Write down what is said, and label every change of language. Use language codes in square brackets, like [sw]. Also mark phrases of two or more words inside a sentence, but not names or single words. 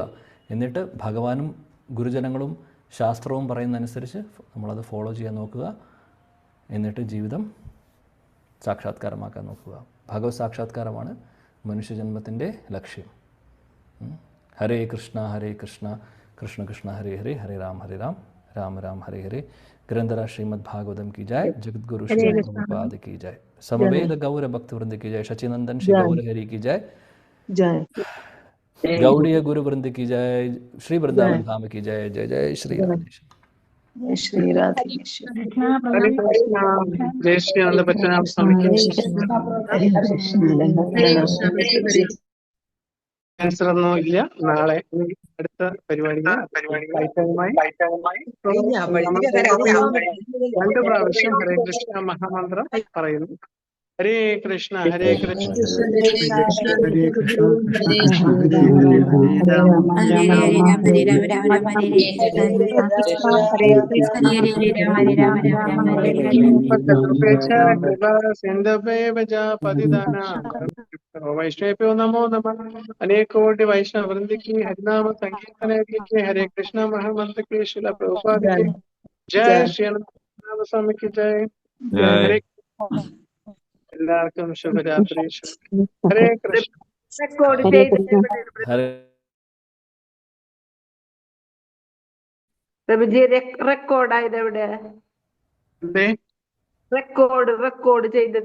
[ml] എന്നിട്ട് ഭഗവാനും ഗുരുജനങ്ങളും ശാസ്ത്രവും പറയുന്നതനുസരിച്ച് നമ്മളത് ഫോളോ ചെയ്യാൻ നോക്കുക. എന്നിട്ട് ജീവിതം സാക്ഷാത്കാരമാക്കാൻ നോക്കുക. ഭഗവത് സാക്ഷാത്കാരമാണ് മനുഷ്യജന്മത്തിൻ്റെ ലക്ഷ്യം. [sa] ഹരേ കൃഷ്ണ ഹരേ കൃഷ്ണ കൃഷ്ണ കൃഷ്ണ ഹരേ ഹരേ, ഹരേ രാം രാം രാം ഹരേ ഹരേ. [hi] ग्रंथरा श्रीमद् भागवतम की जय, जगतगुरु श्री प्रभुपाद की जय, समवेद गौर भक्त वृंद की जय, शचिनंदन श्री गौर हरि की जय, गौड़ीय गुरु वृंद की जय, श्री वृंदावन धाम की जय. जय जय श्री राधे श्री राधे. हरे कृष्ण. जय श्री आनंद बच्चन स्वामी. [ml] ആൻസർ ഒന്നും ഇല്ല. നാളെ അടുത്ത പരിപാടി 2 പ്രാവശ്യം ഹരേ കൃഷ്ണ മഹാമന്ത്രം പറയുന്നു. [sa] ഹരേ കൃഷ്ണ ഹരേ കൃഷ്ണ ഹരേ കൃഷ്ണ वैष्णवेभ्यो नमो नमः. [hi] अनेकोटि वैष्णव वृंद की हरिनाम संकीर्तन की, हरे कृष्ण महामंत्र की, श्रील प्रभुपाद की जय, श्री अनंत स्वामी की जय. [ml] हरे എല്ലാവർക്കും ശുഭരാത്രി. ഹരേ കൃഷ്ണ. പ്രഭുജി റെക്കോർഡായത് എവിടെ? റെക്കോർഡ് ചെയ്തത്